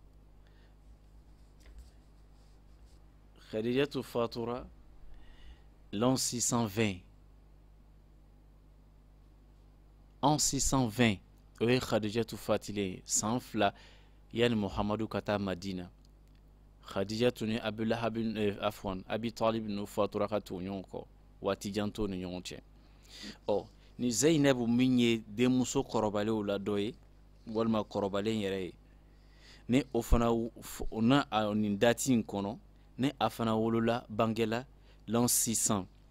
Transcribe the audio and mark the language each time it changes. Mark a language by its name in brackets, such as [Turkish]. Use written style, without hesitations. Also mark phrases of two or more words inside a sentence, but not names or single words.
[Bambara] l'an 620 en 620 o ye khadijatu fatile san fila yani muhamadu ka taa madina khadijatu ni afwan abi talib n'u fatura ka tugu ɲɔgɔn kɔ waati jan t'o ni ɲɔgɔn cɛ ni zainabu min ye denmuso kɔrɔbalenw la dɔ ye walima kɔrɔbalen yɛrɛ ye ni o fana na nin dati in kɔnɔ ni a fana wolola bangela l'an 600